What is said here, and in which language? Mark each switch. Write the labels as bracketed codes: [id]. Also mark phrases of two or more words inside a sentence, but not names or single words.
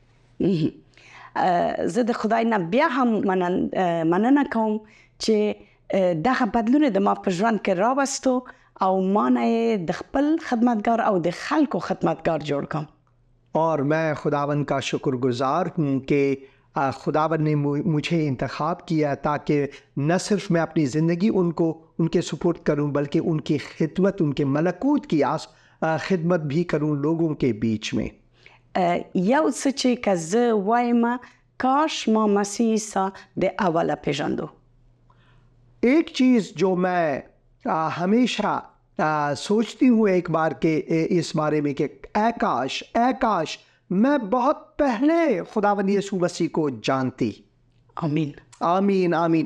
[ps] زه د خدای نه بیا هم مننه کوم چې دغه بدلون د ما په ژوند کې راوستو او ما نه یې د خپل خدمتګار او د خلکو خدمتګار جوړ کړم. [ur] اور میں خداوند کا شکر گزار ہوں کہ خداوند نے مجھے انتخاب کیا تاکہ نہ صرف میں اپنی زندگی ان کے سپورٹ کروں، بلکہ ان کی خدمت، ان کے ملکوت کی خدمت بھی کروں لوگوں کے بیچ میں. [ps] یو څه چې که زه وایم کاش ما مسیح عیسی د اوله پیژندو. [ur] ایک چیز جو میں ہمیشہ سوچتی ہوں ایک بار کہ اس بارے میں کہ اے کاش میں بہت پہلے خداوند یسوع مسیح کو جانتی. آمین آمین آمین.